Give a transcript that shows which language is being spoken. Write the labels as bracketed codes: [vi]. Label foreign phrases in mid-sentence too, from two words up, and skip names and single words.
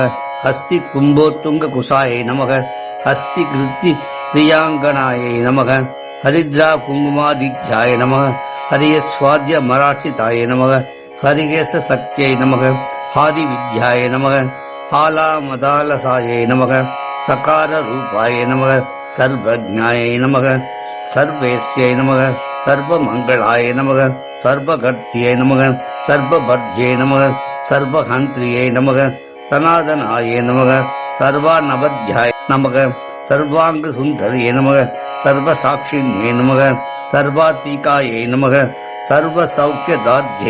[sa] हस्ति कुम्भोत्तुङ्ग कुचायै नमः, हस्ति कृत्ति प्रियाङ्गनायै नमः, हरिद्रा कुङ्कुमादित्याय नमः, हर्यश्वाद्य मराचिताय नमः, हरिकेश शक्त्यै नमः, हादि विद्याय नमः, हाला मदालसायै नमः, सकार रूपाय नमः, सर्वज्ञायै नमः, सर्वेश्यै नमः, सर्वमङ्गलाय नमः, सर्वकर्त्यै नमः सर्वभर्त्यै नमः सर्वहन्त्र्यै नमः सनातनाय नमः सर्वानवध्याय नमः सर्वाङ्गसुन्दर्यै नमः सर्वसाक्षिण्यै नमः सर्वात्मिकायै नमः सर्वसौख्यदाध्यै